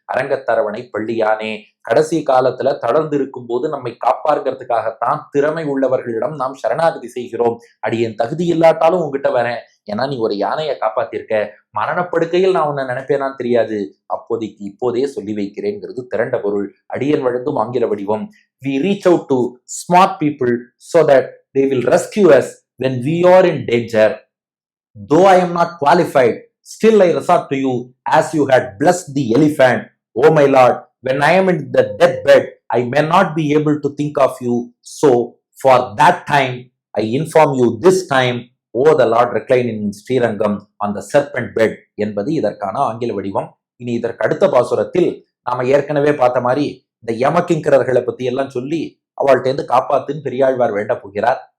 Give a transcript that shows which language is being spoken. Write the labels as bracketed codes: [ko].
[ta] அரங்கத்தரவணை பள்ளியானே, கடைசி காலத்துல தளர்ந்து இருக்கும் போது நம்மை காப்பாருங்கிறதுக்காகத்தான் திறமை உள்ளவர்களிடம் நாம் சரணாகதி செய்கிறோம். அடியேன் தகுதி இல்லாட்டாலும் உங்ககிட்ட வரேன், ஏன்னா நீ ஒரு யானையை காப்பாத்திருக்க, மரணப்படுக்கையில் நான் உன்னை நினைப்பேனான்னு தெரியாது, அப்போதைக்கு இப்போதே சொல்லி வைக்கிறேங்கிறது திரண்ட பொருள். அடியேன் வழங்கும் ஆங்கில வடிவம். [en] We reach out to smart people so that they will rescue us when we are in danger. Though I am not qualified, still I resort to you as you had blessed the elephant. Oh my Lord, when I am in the deathbed, I may not be able to think of you. So for that time, I inform you this time, oh the Lord reclining in Srirangam on the serpent bed [ta] என்பது இதற்கான ஆங்கில வடிவம். இனி இதற்கு அடுத்த பாசுரத்தில் நாம ஏற்கனவே பார்த்த மாதிரி இந்த யமகிங்கரர்களை பத்தி எல்லாம் சொல்லி அவள்கிட்ட இருந்து காப்பாத்துன்னு பெரியாழ்வார் வேண்ட போகிறார்.